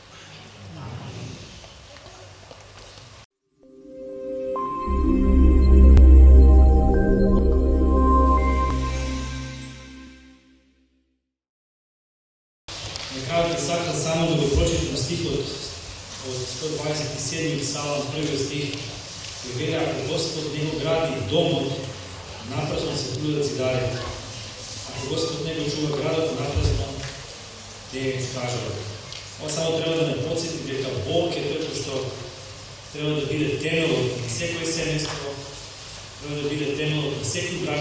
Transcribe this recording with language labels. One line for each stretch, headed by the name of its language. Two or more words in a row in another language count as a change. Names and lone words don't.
Serbian: Ne kažete sad samo da ga pročitam stih od 127. psalam, prvi stih. Jer vera ako
Macedonian: Господ не го гради домот, напразно се трудат зидари. Ако Господ не го чува градот, напразно те скажат. Ова само треба да ме подсети дека Бог е тој кој што треба да биде темелот на секој семејство, треба да биде темелот на секој брак.